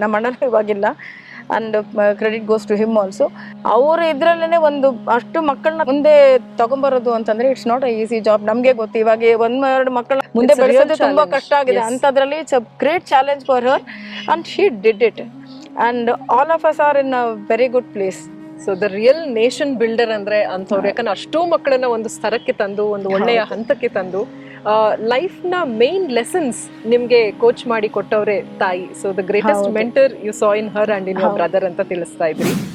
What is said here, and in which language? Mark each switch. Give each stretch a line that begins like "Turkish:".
Kannada: ನಮ್ಮ ಅಣ್ಣನೂ ಇವಾಗಿಲ್ಲ,
English: And credit goes to him also.
Kannada: ಅವರು ಇದ್ರಲ್ಲೇ ಒಂದು ಅಷ್ಟು ಮಕ್ಕಳನ್ನ ಮುಂದೆ ತಗೊಂಬರೋದು ಅಂತಂದ್ರೆ
English: It's not a easy job.
Kannada: ನಮ್ಗೆ ಗೊತ್ತು, ಇವಾಗ 1-2 ಮಕ್ಕಳ ಮುಂದೆ ಬೆಳೆಸೋದು ತುಂಬಾ ಕಷ್ಟ ಆಗಿದೆ. ಅಂತದ್ರಲ್ಲಿ
English: It's a great challenge for her, and she did it. and all of us are in a very good place. So the real nation builder
Kannada: ಅಂದ್ರೆ ಅಂಥವ್ರು, ಯಾಕಂದ್ರೆ ಅಷ್ಟೋ ಮಕ್ಕಳನ್ನ ಒಂದು ಸ್ತರಕ್ಕೆ ತಂದು ಒಂದು ಒಳ್ಳೆಯ ಹಂತಕ್ಕೆ ತಂದು ಲೈಫ್ ನ ಮೇನ್ ಲೆಸನ್ಸ್ ನಿಮ್ಗೆ ಕೋಚ್ ಮಾಡಿ ಕೊಟ್ಟವ್ರೆ ತಾಯಿ.
English: so the greatest mentor you saw in her and in your brother
Kannada: ಅಂತ ತಿಳಿಸ್ತಾ ಇದ್ರಿ.